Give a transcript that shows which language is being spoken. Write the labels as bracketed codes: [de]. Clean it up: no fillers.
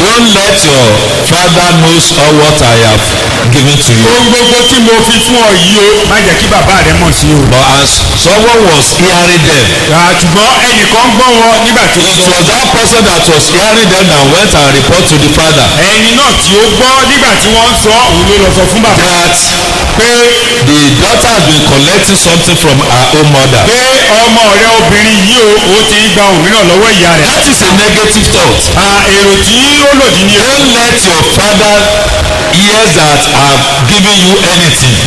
[en] don't let your father knows all what I have given to you. [yo] ohun gbogbo tí mo fi fún ọ yìí o má jẹ́ kí bàbá rẹ mọ̀ sí o. [en] But as someone was hearing them, [yo] ṣùgbọ́n ẹnìkan gbọ́ wọn nígbà tí ó [en] it [yo] sọ. [en] was that person that was hearing them that went and report to the father [yo] ẹni náà tí ó gbọ́ nígbà tí wọ́n ń sọ òun ló lọ sọ fún bàbá. [en] that [yo] pé [en] the daughter has been collecting something from her own mother. [yo] pé ọmọ rẹ obìnrin yìí o ó ti ń gba òmíràn lọ́wọ́ ìyá rẹ̀. [en] That is a negative thought. [yo] èrò tí ó lòdì ni. [en] Don't let your father hear that I've given you anything.